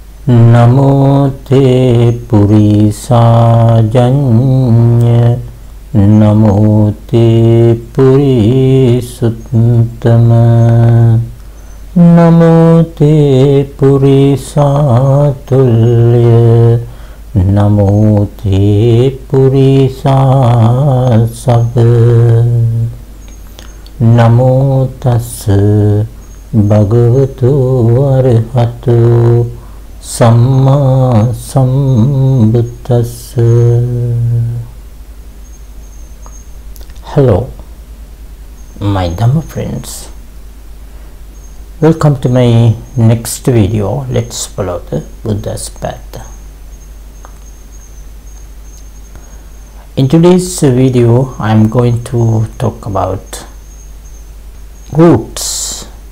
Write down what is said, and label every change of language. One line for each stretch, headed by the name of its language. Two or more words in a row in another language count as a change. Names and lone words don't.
Pali: Namo te purisajanya, Namo te purisuttama, Namo te purisatulya, Namo te purisasava, Namo tassa bhagavato arahato Samma sambuddhassa.
English: Hello, my Dhamma friends. Welcome to my next video. Let's follow the Buddha's path. In today's video, I am going to talk about roots.